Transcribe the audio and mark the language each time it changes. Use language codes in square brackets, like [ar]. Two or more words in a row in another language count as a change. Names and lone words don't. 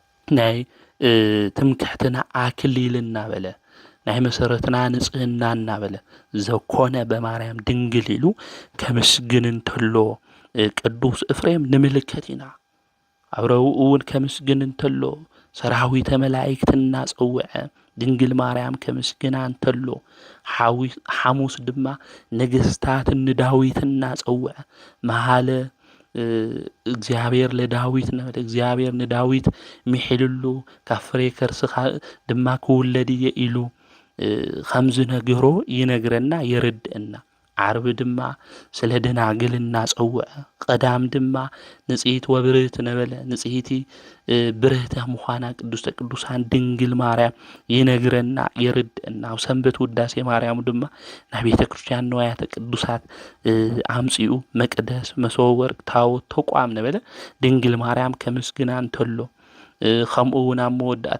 [ti] ናይ ትምክሕትና አክሊል እናበለ ናይ መሰረትና ንጽህና እናበለ ዘኮነ በማርያም ድንግል ኢሉ ከምስግን እንተሎ ቅዱስ ኤፍሬም ንምልከት ኢና አብረው እውን ከምስግን እንተሎ ሰራዊተ መላእክት እናጸውዐ ድንግል ማርያም ከምስግና እንተሎ ሐሙስ ድማ ነገስታት ንዳዊት እናጸውዐ [gez] መሃለ እግዚአብሔር ለዳዊት [ti] ነበር እግዚአብሔር ንዳዊት ሚሕልሉ ካብ ፍሬ ከርስኻ ድማ ክውለድየ ኢሉ ከምዝ ነገሮ ይነግረና የርድእና ዓርብ ድማ ስለ ደናግል እናጸውዐ ቀዳም ድማ [gez] ንጽሕት ወብርህት [ti] ነበለ ንጽሕቲ ብርህተ ምዃና ቅድስተ ቅዱሳን ድንግል ማርያም ይነግረና የርድእና ኣብ ሰንበት ውዳሴ ማርያም ድማ ናይ ቤተ ክርስቲያን ንዋያተ ቅዱሳት አምጺኡ መቅደስ መሶበ ወርቅ ታቦት ተቋም ነበለ ድንግል ማርያም ከምስግና እንተሎ ከምኡ እውን ኣብ መወዳእታ